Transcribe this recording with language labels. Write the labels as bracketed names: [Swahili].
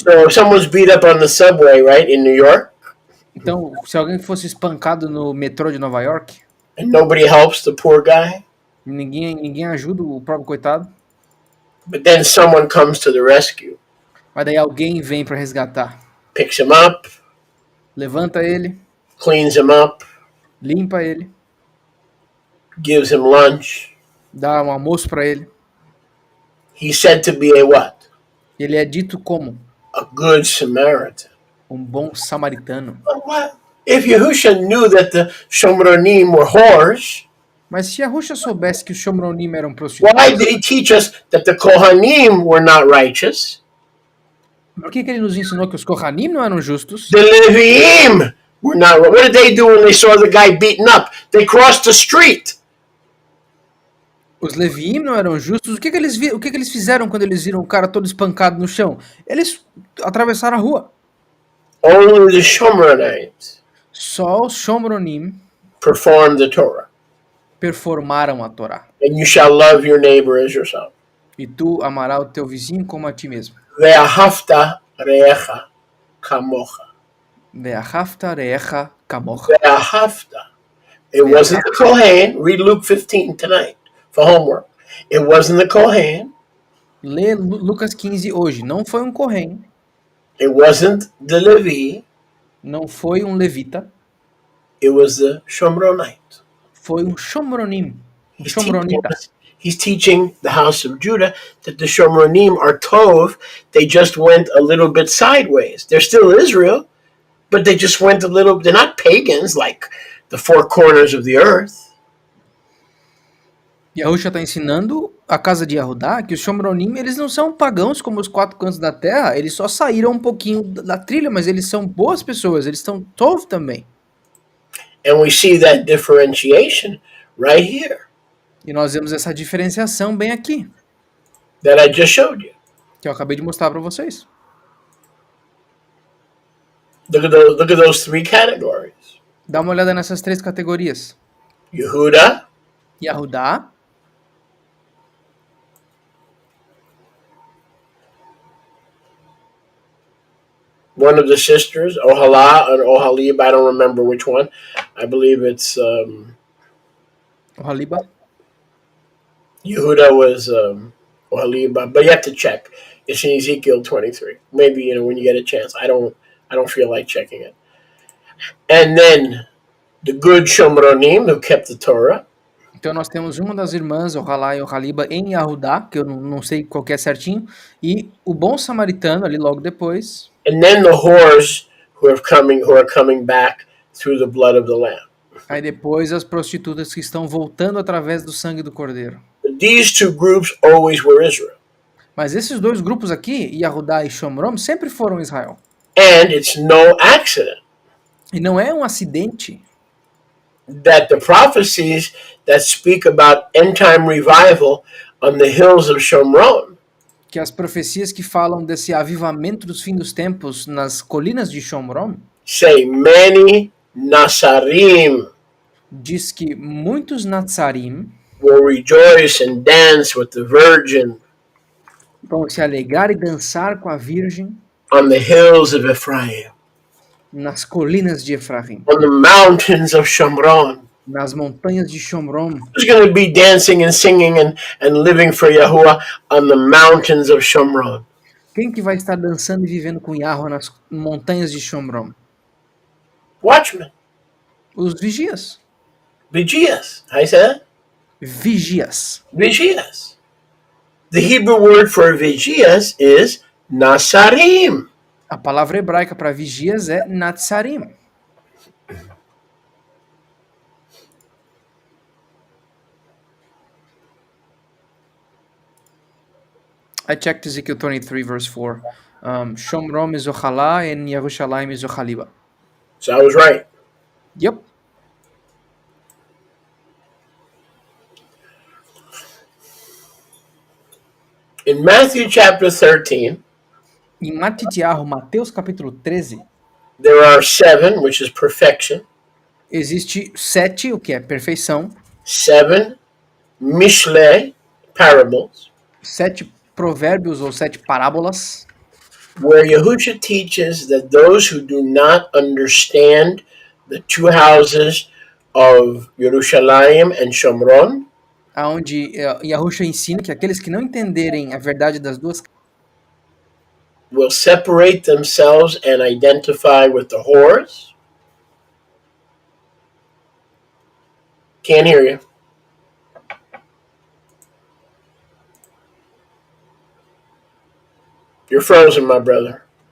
[English] So if someone's beat up on the subway, right, in New York, [Portuguese] Então, se alguém fosse espancado no metrô de Nova York, [English] and nobody helps the poor guy, [Portuguese] ninguém ajuda o próprio coitado, [English] but then someone comes to the rescue, [Portuguese] mas daí alguém vem para resgatar. [English] picks him up, [Portuguese] Levanta ele, [English] cleans him up, [Portuguese] limpa ele, [English] gives him lunch. [Portuguese] dá um almoço para ele. [English] He's said to be a what? [Portuguese] Ele é dito como [English] A good Samaritan. [Portuguese] bom samaritano. [English] But what? If Yahusha knew that the Shomronim were whores, [Portuguese] Mas se a Ruxa soubesse que os Shomronim eram [English] why [Portuguese] prostitutas, [English] did he teach us that the Kohanim were not righteous? [Portuguese] por que ele nos ensinou que os Kohanim não eram justos? [English] The Leviim were not. What did they do when they saw the guy beaten up? They crossed the street. [Portuguese] Os Leviim não eram justos. O que eles fizeram quando eles viram o cara todo espancado no chão? Eles atravessaram a rua. [English] Only the Shomronites [Portuguese] Só os Shomronim [English] performed the Torah. [Portuguese] performaram a Torá. [English] And you shall love your neighbor as yourself. [Portuguese] E tu amarás o teu vizinho como a ti mesmo. [Hebrew] Ve'ahavta re'echa kamocha. Ve'ahavta re'echa kamocha. [English] Ve'ahavta. It wasn't the Kohen. Read Luke 15 tonight for homework. It wasn't the Kohen. [Portuguese] Lê Lucas 15 hoje. Não foi um Kohen. [English] It wasn't the Levi. [Portuguese] Não foi um levita. [English] It was the Shomronite. [Portuguese] Foi um Shomronim. Um Shomronita. [English] He's teaching the house of Judah that the Shomronim are Tov. They just went a little bit sideways. They're still Israel, but they just went a little. They're not pagans like the four corners of the earth. [Portuguese] Yahusha está ensinando a casa de Yahudá que os Shomronim, eles não são pagãos como os quatro cantos da terra, eles só saíram um pouquinho da trilha, mas eles são boas pessoas, eles estão Tov também. [English] And we see that differentiation right here [Portuguese] E nós vemos essa diferenciação bem aqui, [English] that I just showed you. [Portuguese] que eu acabei de mostrar para vocês. [English] Look at those three categories. [Portuguese] Dá uma olhada nessas três categorias. [English] Yehuda, [Portuguese] Yahudá, [English] one of the sisters, Ohala and Ohalib, I don't remember which one. I believe it's [Portuguese] o Haliba, [English] Yehuda was Ohalib, but you have to check. It's in Ezekiel 23. Maybe when you get a chance. I don't feel like checking it. And then the good Shomronim who kept the Torah. [Portuguese] Então nós temos uma das irmãs, o Halá e o Haliba, em Yahudá, que eu não sei qual que é certinho, e o bom samaritano ali logo depois. [English] And then the whores who are coming back through the blood of the Lamb. [Portuguese] Aí depois as prostitutas que estão voltando através do sangue do Cordeiro. [English] These two groups always were Israel. [Portuguese] Mas esses dois grupos aqui, Yahudá e Shomrom, sempre foram Israel. [English] And it's no accident [Portuguese] E não é um acidente [English] that the prophecies that speak about end time revival on the hills of Shomron [Portuguese] que as profecias que falam desse avivamento dos fins dos tempos nas colinas de Shomrom [English] say many Nasarim [Portuguese] diz que muitos Natsarim [English] will rejoice and dance with the virgin [Portuguese] vão se alegrar e dançar com a Virgem [English] on the hills of Ephraim, [Portuguese] nas colinas de Efraim, [English] on the mountains of Shomron. [Portuguese] nas montanhas de Shomrom. [English] Who's going to be dancing and singing and living for Yahuwah on the mountains of Shomron? [Portuguese] Quem que vai estar dançando e vivendo com Yahweh nas montanhas de Shomrom? [English] Watchmen, [Portuguese] Os vigias. [English] vigias. How you say that? [Portuguese] Vigias. Vigias. [English] The Hebrew word for vigias is Nasarim. [Portuguese] A palavra hebraica para vigias é Natsarim. [English] I checked Ezekiel 23 verse 4. [Hebrew] Shomrom Mezochalá en Yerushalayim Mezochaliba. [English] So I was right. Yep. In Matthew chapter 13, [Portuguese] Em Mateus capítulo 13, [English] there are 7, which is perfection, [Portuguese] existe 7, o que é perfeição, [English] 7 Mishle parables, [Portuguese] 7 provérbios ou 7 parábolas, [English] where Yahusha teaches that those who do not understand the two houses of Yerushalayim and Shomron [Portuguese] aonde Yahusha ensina que aqueles que não entenderem a verdade das duas [English] will separate themselves and identify with the whores. Can't hear you. You're frozen, my brother.